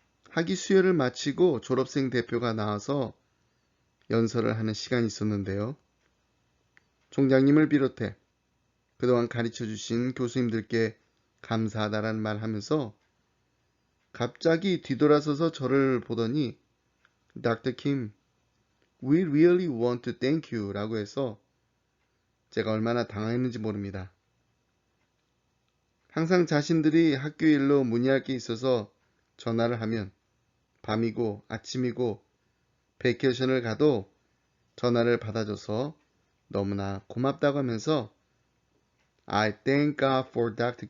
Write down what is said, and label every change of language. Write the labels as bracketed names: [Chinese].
[Korean] 학위 수여를 마치고 졸업생 대표가 나와서 연설을 하는 시간이 있었는데요. 총장님을 비롯해 그동안 가르쳐 주신 교수님들께 감사하다라는 말 하면서 갑자기 뒤돌아서서 저를 보더니 Dr. [English] Kim, we really want to thank you [Korean] 라고 해서 제가 얼마나 당황했는지 모릅니다. 항상 자신들이 학교 일로 문의할 게 있어서 전화를 하면 밤이고 아침이고 베이케이션을 가도 전화를 받아줘서 너무나 고맙다고 하면서 [English] I thank God for Dr.